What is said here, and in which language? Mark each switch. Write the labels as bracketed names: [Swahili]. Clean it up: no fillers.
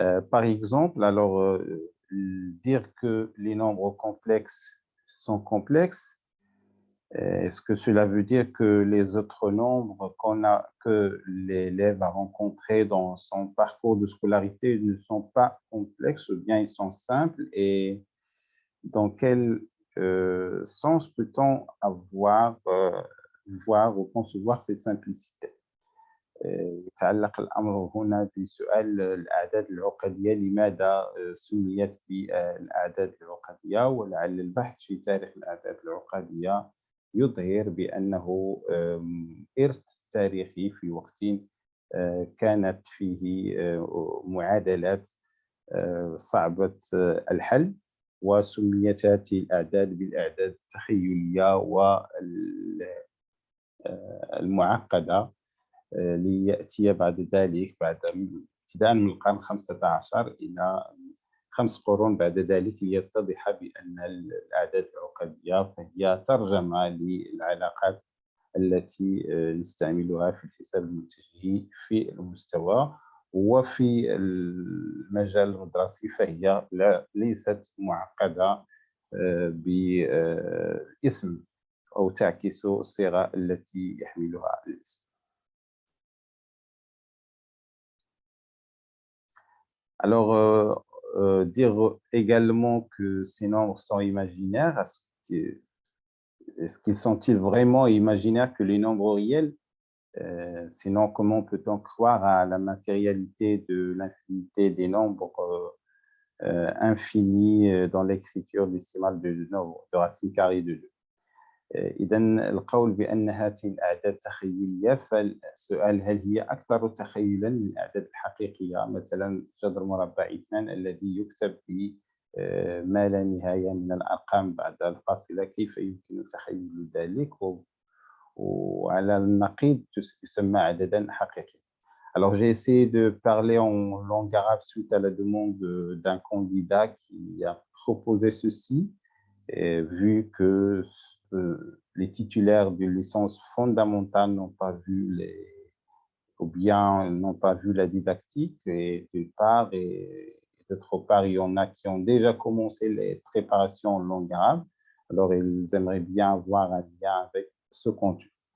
[French] Par exemple, alors, dire que les nombres complexes sont complexes, est-ce que cela veut dire que les autres nombres que l'élève a rencontrés dans son parcours de scolarité ne sont pas complexes, ou bien ils sont simples? Et dans quel sens peut-on voir ou concevoir cette simplicité؟ [Arabic] يتعلق الأمر هنا بسؤال الأعداد العقدية. لماذا سميت بالأعداد العقدية؟ ولعل البحث في تاريخ الأعداد العقدية يظهر بأنه إرث تاريخي في وقت كانت فيه معادلات صعبة الحل، وسميت هذه الأعداد بالأعداد التخيلية والمعقدة، ليأتي بعد ذلك ابتداء من القرن 15 إلى 5 قرون بعد ذلك ليتضح بأن الأعداد العقدية فهي ترجمة للعلاقات التي نستعملها في الحساب المنتجي في المستوى، وفي المجال الدراسي فهي ليست معقدة باسم أو تعكس الصيغة التي يحملها الاسم. [French] Alors, dire également que ces nombres sont imaginaires, est-ce qu'ils sont-ils vraiment imaginaires que les nombres réels? Sinon, comment peut-on croire à la matérialité de l'infinité des nombres infinis dans l'écriture décimale de racine carrée de 2؟ [Arabic] إذا القول بأن هذه الأعداد تخيلية، فالسؤال هل هي أكثر تخيلاً من الأعداد الحقيقية؟ مثلاً جذر مربع 2 الذي يكتب ما لا نهاية من الأرقام بعد الفاصلة، كيف يمكن تخيل ذلك؟ وعلى النقيض يسمى عدداً حقيقياً. [French] Alors, j'ai essayé de parler en langue arabe suite à la demande d'un candidat qui a proposé ceci, vu que les titulaires de licence fondamentale n'ont pas vu ou bien n'ont pas vu la didactique, et d'une part, et d'autre part, il y en a qui ont déjà commencé les préparations en langue arabe, alors ils aimeraient bien avoir un lien avec ce contenu.